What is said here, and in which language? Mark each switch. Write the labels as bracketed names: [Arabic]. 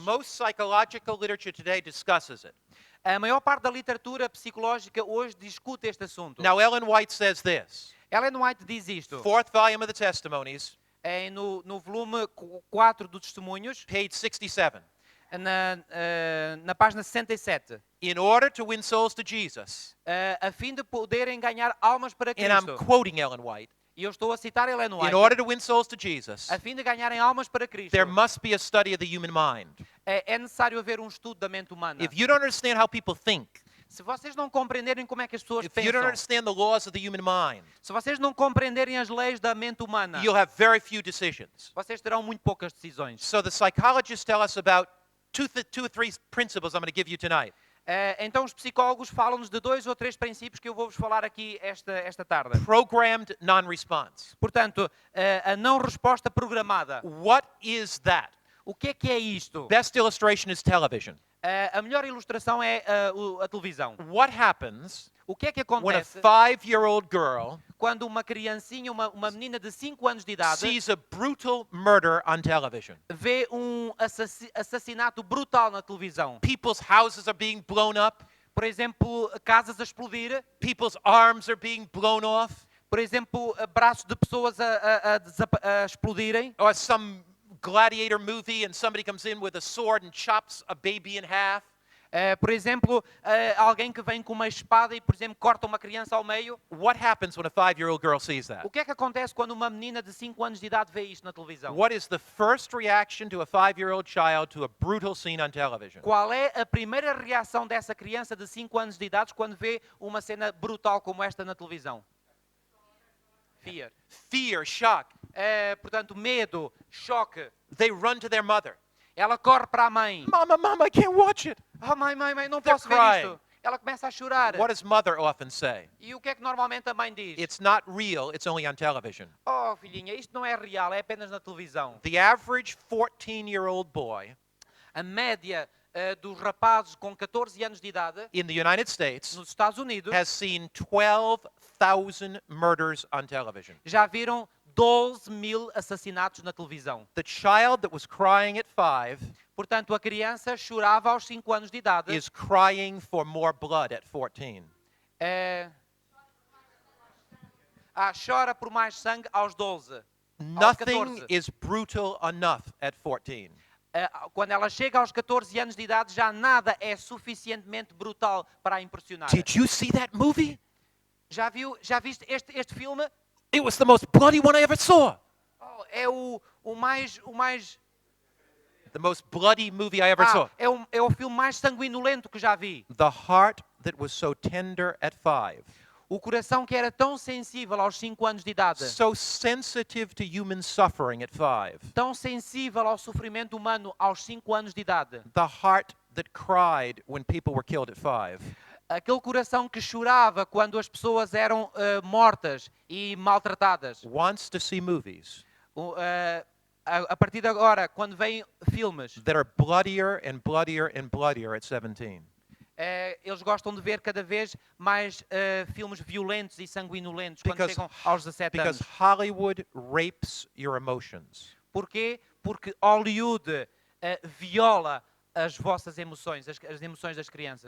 [English] Most psychological literature today discusses it. [Portuguese] A maior parte da literatura psicológica hoje discute este assunto. [English] Now, Ellen White says this. [Portuguese] Ellen White diz isto [English] Fourth volume of the Testimonies, [Portuguese] no volume 4 dos Testemunhos, [English] page 67. [Portuguese] na página 67. [English] In order to win souls to Jesus, [Portuguese] A fim de poderem ganhar almas para [English] and I'm [Portuguese] Cristo. [English] quoting Ellen White, [Portuguese] E eu estou a citar Ellen [English] in [Portuguese] White. [English] order to win souls to Jesus, [Portuguese] A fim de ganharem almas para Cristo, [English] there must be a study of the human mind. [Portuguese] é necessário haver um estudo da mente humana. [English] If you don't understand how people think, [Portuguese] Se vocês não compreenderem como é que as pessoas [English] if you don't [Portuguese] pensam, [English] understand the laws of the human mind, [Portuguese] se vocês não compreenderem as leis da mente humana, [English] you'll have very few decisions. [Portuguese] vocês terão muito poucas decisões. [English] So the psychologists tell us about two or three principles I'm going to give you tonight. [Portuguese] Então os psicólogos falam-nos de 2 ou 3 princípios que eu vou-vos falar aqui esta tarde. [English] Programmed non-response. [Portuguese] Portanto, a não resposta programada. [English] What is that? [Portuguese] O que é isto? [English] Best illustration is television. [Portuguese] A melhor ilustração é a televisão. [English] What happens [Portuguese] O que é que [English] when a [Portuguese] acontece [English] 5-year-old girl [Portuguese] quando uma criancinha, uma menina de 5 anos de idade, [English] sees a brutal murder on television? [Portuguese] vê assassinato brutal na televisão? [English] People's houses are being blown up. [Portuguese] Por exemplo, casas a explodir. [English] People's arms are being blown off. [Portuguese] Por exemplo, braços de pessoas a explodirem. [English] Or some gladiator movie and somebody comes in with a sword and chops a baby in half. [Portuguese] Por exemplo, alguém que vem com uma espada e, por exemplo, corta uma criança ao meio. [English] What happens when a 5-year-old girl sees that? [Portuguese] O que é que acontece quando uma menina de 5 anos de idade vê isto na televisão? [English] What is the first reaction to a 5-year-old child to a brutal scene on television? [Portuguese] Qual é a primeira reação dessa criança de 5 anos de idade quando vê uma cena brutal como esta na televisão? [English] Fear. Fear, shock. [Portuguese] Portanto, medo, choque. [English] They run to their mother. [Portuguese] Ela corre para a mãe. [English] Mama, I can't watch it. [Portuguese] Oh, mãe, não [English] They're [Portuguese] posso ver [English] crying. [Portuguese] isto. Ela começa a chorar. [English] What does mother often say? [Portuguese] E o que é que normalmente a mãe diz? [English] It's not real, it's only on television. [Portuguese] Oh, filhinha, isto não é real, é apenas na televisão. [English] The average 14-year-old boy [Portuguese] A média dos rapazes com 14 anos de idade [English] in the United States [Portuguese] nos Estados Unidos [English] has seen 12,000 murders on television. [Portuguese] já viram 12.000 assassinatos na televisão. [English] The child that was crying at 5 [Portuguese] Portanto, a criança chorava aos 5 anos de idade. [English] is crying for more blood at 14. [Portuguese] Chora por mais sangue aos 12. [English] Nothing [Portuguese] 14. [English] is brutal enough at 14. [Portuguese] Quando ela chega aos 14 anos de idade, já nada é suficientemente brutal para a impressionar. [English] Did you see that movie? [Portuguese] Já viste este filme? [English] It was the most bloody one I ever saw. [Portuguese] Oh, é o mais [English] The most bloody movie I ever saw. [Portuguese] é o filme mais sanguinolento que já vi. [English] The heart that was so tender at 5. [Portuguese] O coração que era tão sensível aos 5 anos de idade. [English] So sensitive to human suffering at 5. [Portuguese] Tão sensível ao sofrimento humano aos 5 anos de idade. [English] The heart that cried when people were killed at 5. [Portuguese] Aquele coração que chorava quando as pessoas eram mortas e maltratadas. [English] Wants to see movies [Portuguese] A partir de agora, quando vêm filmes, [English] that are bloodier and bloodier and bloodier at 17. [Portuguese] Eles gostam de ver cada vez mais filmes violentos e sanguinolentos quando [English] Because- [Portuguese] chegam aos 17 [English] Because [Portuguese] anos. [English] Hollywood rapes your emotions. [Portuguese] Porquê? Porque Hollywood viola as vossas emoções, as emoções das crianças.